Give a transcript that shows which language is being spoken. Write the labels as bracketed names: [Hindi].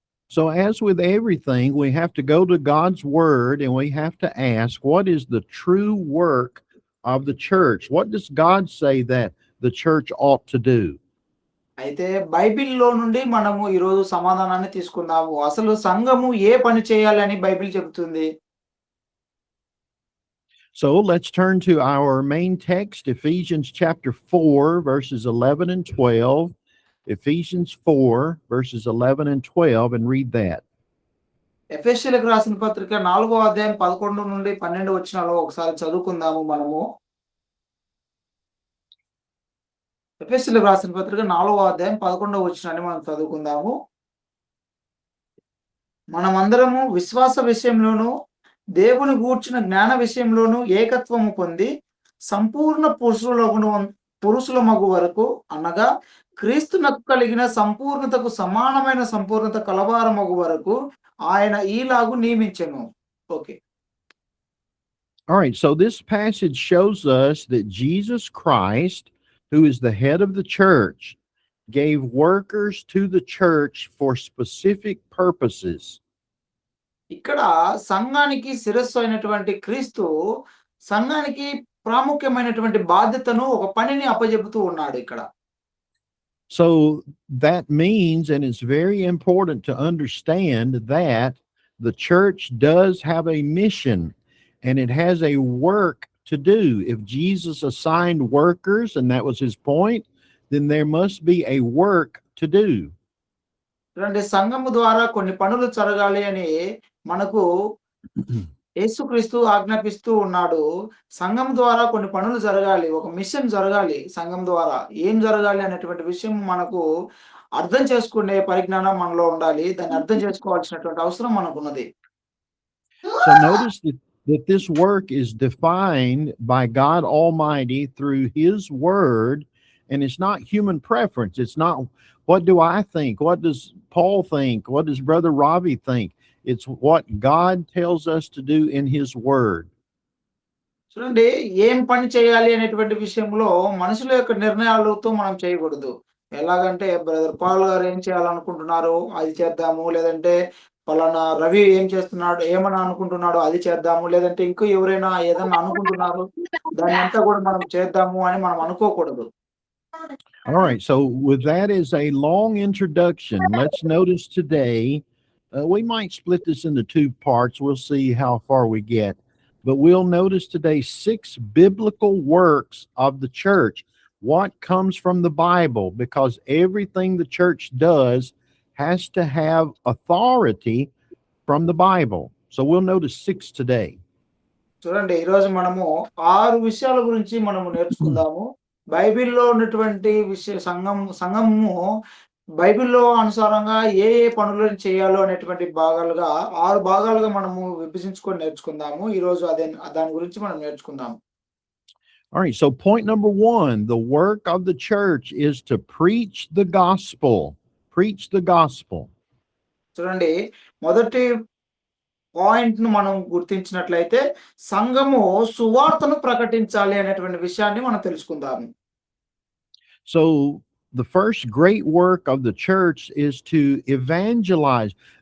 [English] So, as with everything, we have to go to God's word and we have to ask, what is the true work of the church? What does God say that the church ought to do? [Telugu] అయితే బైబిల్‌లో నుండి మనము ఈరోజు సమాధానాన్ని తీసుకుందాము. అసలు సంఘము ఏ పని చేయాలని బైబిల్ చెబుతుంది? [English] So, let's turn to our main text, Ephesians chapter 4, verses 11 and 12. Ephesians 4, verses 11 and 12, and read that. [Telugu] ఎఫెసీయులకు రాసిన పత్రిక 4వ అధ్యాయం 11 నుండి 12 వచనాలు ఒకసారి చదువుకుందాము మనము. ఎఫెసీయులకు రాసిన పత్రిక 4వ అధ్యాయం 11వ వచనాన్ని మనం చదువుకుందాము. మనమందరము విశ్వాస విషయంలోను దేవుని గూర్చిన జ్ఞాన విషయంలోను ఏకత్వము పొంది సంపూర్ణ పురుషులమగు వరకు అనగా క్రీస్తునకు కలిగిన సంపూర్ణతకు సమానమైన సంపూర్ణత కలవారమగు వరకు ఆయన ఈలాగు నియమించెను. Okay. [English] All right, so this passage shows us that Jesus Christ, who is the head of the church, gave workers to the church for specific purposes. [Telugu] ఇక్కడ సంఘానికి శిరస్సు అయినటువంటి క్రీస్తు సంఘానికి ప్రాముఖ్యమైనటువంటి బాధ్యతను ఒక పనిని అప్పజెపుతూ ఉన్నాడు ఇక్కడ. [English] So that means, and it's very important to understand that the church does have a mission and it has a work to do. If Jesus assigned workers, and that was his point, then there must be a work to do. [Telugu] చూడండి, సంఘము ద్వారా కొన్ని పనులు జరగాలి అని మనకు యేసుక్రీస్తు ఆజ్ఞాపిస్తూ ఉన్నాడు. సంఘం ద్వారా కొన్ని పనులు జరగాలి. ఒక మిషన్ జరగాలి సంఘం ద్వారా. ఏం జరగాలి అనేటువంటి విషయం మనకు అర్థం చేసుకునే పరిజ్ఞానం మనలో ఉండాలి. దాన్ని అర్థం చేసుకోవాల్సినటువంటి అవసరం మనకున్నది. [English] So notice that this work is defined by God Almighty through his word, and it's not human preference. It's not, what do I think? What does Paul think? What does Brother Ravi think? It's what God tells us to do in his word. [Telugu] చూడండి, ఏం పని చేయాలి అనేటువంటి విషయంలో మనుషుల యొక్క నిర్ణయాలతో మనం చేయకూడదు. ఎలాగంటే బ్రదర్ పాల్ గారు ఏం చేయాలనుకుంటున్నారో అది చేద్దాము, లేదంటే పలానా రవి ఏం చేస్తున్నాడు ఏమని అనుకుంటున్నాడో అది చేద్దాము, లేదంటే ఇంకో ఎవరైనా ఏదన్నా అనుకుంటున్నారు దాన్ని అంతా కూడా మనం చేద్దాము అని మనం అనుకోకూడదు. [English] All right, so with that as a long introduction, let's notice today, we might split this into two parts. We'll see how far we get. But we'll notice today 6 biblical works of the church. What comes from the Bible? Because everything the church does has to have authority from the Bible. So we'll notice 6 today. [Telugu] చూడండి ఈరోజు మనము 6 విషయాల గురించి మనము నేర్చుకుందాము. బైబిల్‌లో ఉన్నటువంటి సంఘము బైబిల్‌లో అనుసారంగా ఏ పనులను చేయాలో అనేటువంటి భాగాలుగా 6 భాగాలుగా మనము విభజించుకొని నేర్చుకుందాము. ఈరోజు దాని గురించి మనం నేర్చుకుందాము. [English] All right, so point number 1, the work of the church is to preach the gospel. Preach the gospel. [Telugu] చూడండి మొదటి పాయింట్‌ను మనం గుర్తించినట్లయితే సంఘము సువార్తను ప్రకటించాలి అనేటువంటి విషయాన్ని మనం తెలుసుకుందాము. [English] So the first great work of the church is to evangelize.